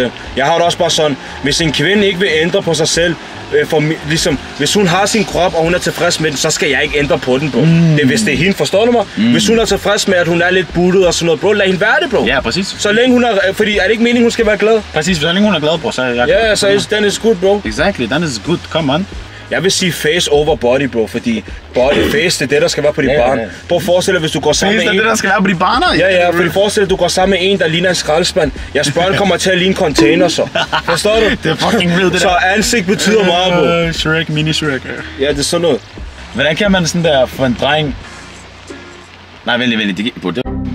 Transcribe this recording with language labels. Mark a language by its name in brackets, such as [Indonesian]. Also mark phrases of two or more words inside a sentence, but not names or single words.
[Danish] Jeg har det også bare sådan, hvis en kvinde ikke vil ændre på sig selv, ligesom, hvis hun har sin krop, og hun er tilfreds med den, så skal jeg ikke ændre på den, bro. Hvis det er hende, forstår du mig? Hvis hun er tilfreds med, at hun er lidt buttet og sådan noget, bro, lad hende være det, bro. Ja, præcis. Så længe hun er, fordi er det ikke meningen, hun skal være glad? Præcis, så længe hun er glad, bro, så er jeg glad. Ja, så [English] then is good, bro. Exactly, then is good, come on. [Danish] Jeg vil sige [English] face over body, bro, [Danish] fordi face, det er det, der skal være på de barn. Prøv at forestille dig, hvis du går sammen med en... Face er det, der skal være på de barner? Ja, fordi forestil dig, du går sammen med en, der ligner en skraldespand. Jeres børn kommer til at ligne container, så. Forstår du? Det er fucking vildt, det der. Så ansigt betyder meget, bro. Shrek, mini-Shrek. Ja, det er sådan noget. Hvordan kan man sådan der for en dreng... Nej, vent lige, det gik på det.